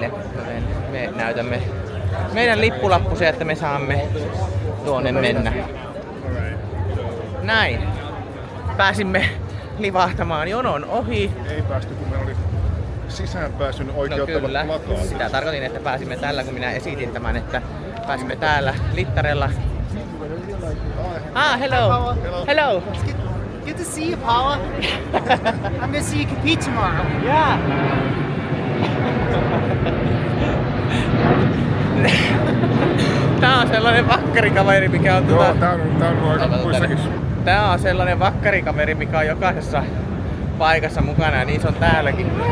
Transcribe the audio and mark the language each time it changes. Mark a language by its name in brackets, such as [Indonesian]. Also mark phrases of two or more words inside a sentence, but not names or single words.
[Finnish] Joten me näytämme meidän lippulappusia, että me saamme tuonne mennä. Näin. Pääsimme livahtamaan jonon ohi. Ei päästy, kun meillä oli sisäänpääsyn oikeuttavat plakaat. Sitä tarkoitin, että pääsimme tällä, kun minä esitin tämän, että pääsimme täällä littarella. [English] Hello. Hello. Good to see you, Paula. I'm gonna see you compete tomorrow. Yeah. [Finnish] Tää on sellainen vakkarikaveri, mikä on Joo, tää on aika muissakin. Tää on sellainen vakkarikaveri, mikä on jokaisessa paikassa mukana ja niin se on täälläkin.